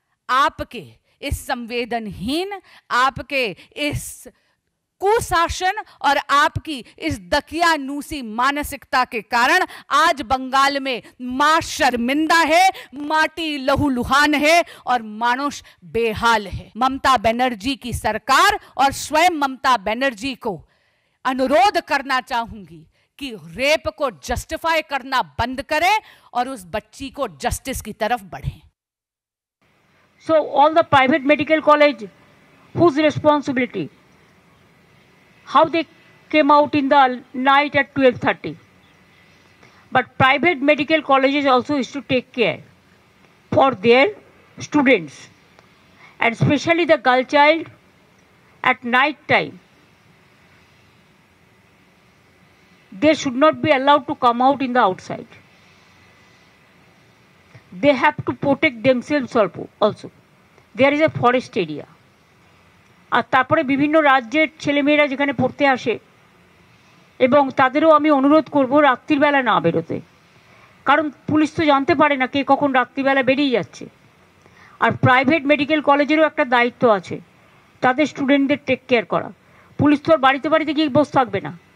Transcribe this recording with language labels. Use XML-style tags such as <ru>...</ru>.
<hi>आपके इस संवेदनहीन, आपके इस कुशासन और आपकी इस दकियानूसी मानसिकता के कारण आज बंगाल में मां शर्मिंदा है, माटी लहूलुहान है और मानुष बेहाल है। ममता बनर्जी की सरकार और स्वयं ममता बनर्जी को अनुरोध करना चाहूंगी कि रेप को जस्टिफाई करना बंद करें और उस बच्ची को जस्टिस की तरफ बढ़ें।</hi> <en>So all the private medical college, whose responsibility? How they came out in the night at 12:30. But private medical colleges also is to take care for their students, and especially the girl child at night time. They should not be allowed to come out in the outside. They have to protect themselves also. There is a forest area.</en> <bn>আর তারপরে বিভিন্ন রাজ্যের ছেলেমেয়েরা যেখানে পড়তে আসে, এবং তাদেরও আমি অনুরোধ করব রাত্রিবেলা না বেরোতে, কারণ পুলিশ তো জানতে পারে না কে কখন রাত্রিবেলা বেরিয়ে যাচ্ছে। আর প্রাইভেট মেডিকেল কলেজেরও একটা দায়িত্ব আছে তাদের স্টুডেন্টদের টেক কেয়ার করা। পুলিশ তো আর বাড়িতে বাড়িতে গিয়ে বসে থাকবে না।</bn>